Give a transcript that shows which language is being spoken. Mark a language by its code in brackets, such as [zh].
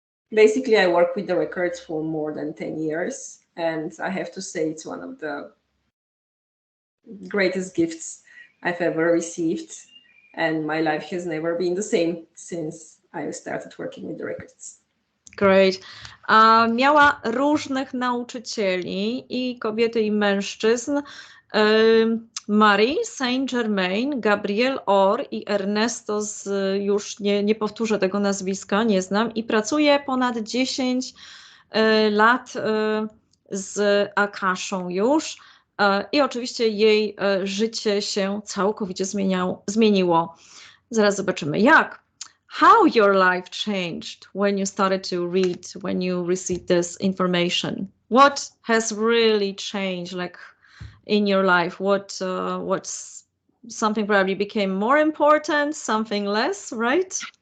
[en] Basically, I worked with the records for more than 10 years. And I have to say it's one of the greatest gifts I've ever received. And my life has never been the same since I started working with the records. Great. [pl] Miała różnych nauczycieli, i kobiety, i mężczyzn. Marie Saint-Germain, Gabriel Or i Ernesto już nie powtórzę tego nazwiska, nie znam, i pracuje ponad 10 lat z Akaszą już. I oczywiście jej życie się całkowicie zmieniło. Zaraz zobaczymy jak. [en] How your life changed when you started to read, when you received this information? What has really changed, like in your life? What's something probably became more important, something less, right?